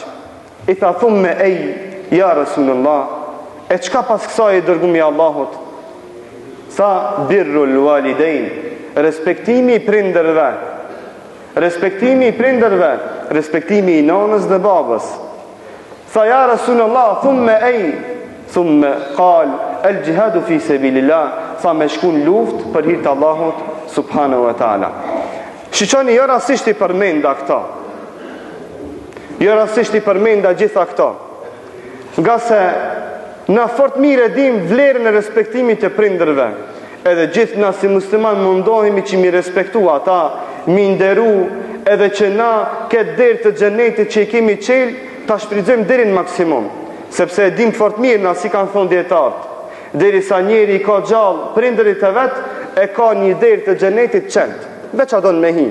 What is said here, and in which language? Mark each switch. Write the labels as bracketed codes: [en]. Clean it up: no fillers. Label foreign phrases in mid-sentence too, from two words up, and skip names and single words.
[sq] I tha [ar] ثم يا رسول الله, [sq] e çka pas kësaj i dërgumi Allahut? Tha [ar] بر الوالدين, [sq] respektimi i prindërve. Respektimi i prindërve, respektimi i nanës dhe babës. [ar] Tha يا رسول الله ثم قال الجهاد في سبيل الله, [sq] tha me shkun luft për hir të Allahut [ar] سبحانه وتعالى. [sq] Shiqoni, jo rastisht i përmenda këta, jo rastisht i përmenda gjitha këta, nga se na fort mirë e dim vlerën e respektimit të prindërve, edhe gjithë na si musliman mundohemi që mi respektu ata, mi nderu, edhe që na këtë derë të xhenetit që i kemi qelë, ta shfrytëzojmë deri në maksimum, sepse e dim fort mirë na si kanë thonë dietarët, derisa njeri i ka gjallë prindërit e vet, e ka një derë të xhenetit qelt, veç a don me hi.